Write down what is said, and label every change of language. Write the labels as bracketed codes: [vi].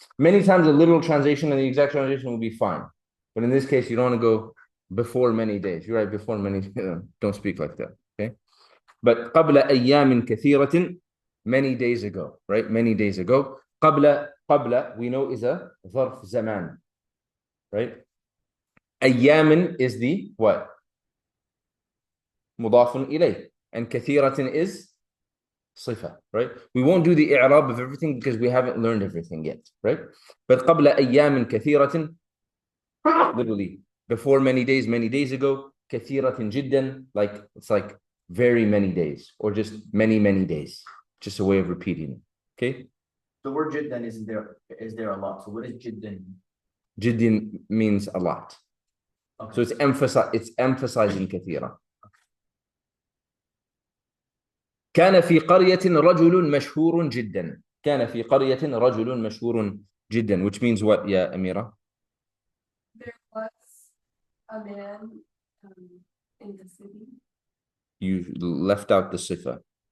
[en] Many times a literal translation and the exact translation will be fine, but in this case, you don't want to go before many days. You're right, before many. Don't speak like that. Okay, but [ar] قبل أيام كثيرة, [en] many days ago, right? Many days ago. قبل we know is a ظرف زمان, right? أيام is the what? مضاف إليه, and كثيرة is صفة, right? We won't do the i'rab of everything because we haven't learned everything yet, right? But [ar] قبل أيام كثيرة, [en] literally before many days ago. [ar] كثيرة جدا, [en] like it's like very many days, or just many days, just a way of repeating it. Okay. The word jiddan is there a lot. So what is jiddan? Jiddan means a lot. Okay. So it's emphasizing كثيرة. [ar] كان في قرية رجل مشهور جدا. كان في قرية رجل مشهور جدا, [en] which means what, [ar] يا أميرة? [en] There was a man in the city. You left out the صفة.